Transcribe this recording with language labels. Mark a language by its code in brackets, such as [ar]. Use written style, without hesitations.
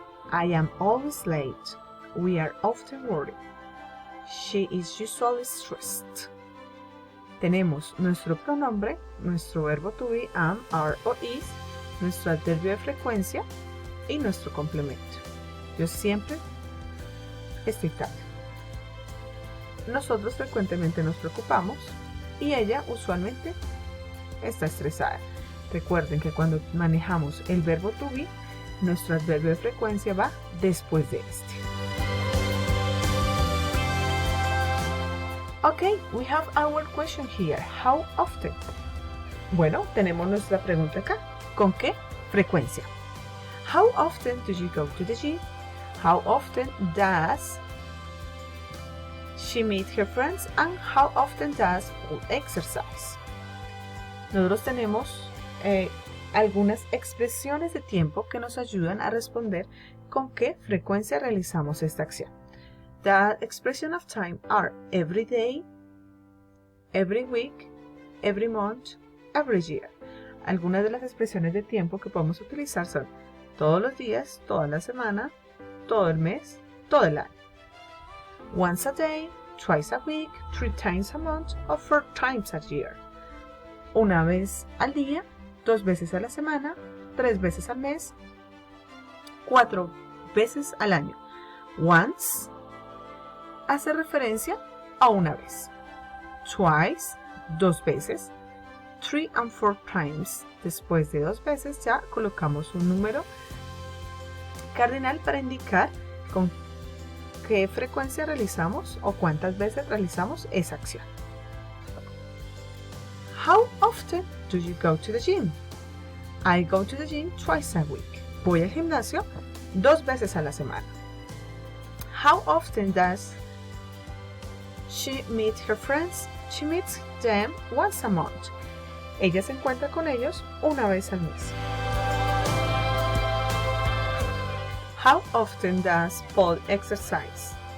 [en] I am always late. We are often worried. She is usually stressed. [es] Tenemos nuestro pronombre, nuestro verbo to be, am, are o is, nuestro adverbio de frecuencia y nuestro complemento. Yo siempre estoy tarde. Nosotros frecuentemente nos preocupamos y ella usualmente está estresada. Recuerden que cuando manejamos el verbo to be, nuestro adverbio de frecuencia va después de este. [en] Okay, we have our question here. How often? [es] Bueno, tenemos nuestra pregunta acá. ¿Con qué frecuencia? [en] How often do you go to the gym? How often does she meet her friends? And how often does she exercise? [es] nosotros tenemos algunas expresiones de tiempo que nos ayudan a responder con qué frecuencia realizamos esta acción. [en] The expression of time are every day, every week, every month, every year. [es] Algunas de las expresiones de tiempo que podemos utilizar son todos los días, toda la semana, todo el mes, todo el año. [en] Once a day, twice a week, 3 times a month, or 4 times a year. [es] Una vez al día, 2 veces a la semana, 3 veces al mes, 4 veces al año. Once hace referencia a una vez. Twice, 2 veces. [en] 3 and 4 times, [es] después de 2 veces ya colocamos un número cardinal para indicar con qué frecuencia realizamos o cuántas veces realizamos esa acción. [en] How often do you go to the gym? I go to the gym twice a week. [es] Voy al gimnasio 2 veces a la semana. [en] How often does she meet her friends? She meets them once a month. [es] Ella se encuentra con ellos una vez al mes. [en] How often does Paul exercise?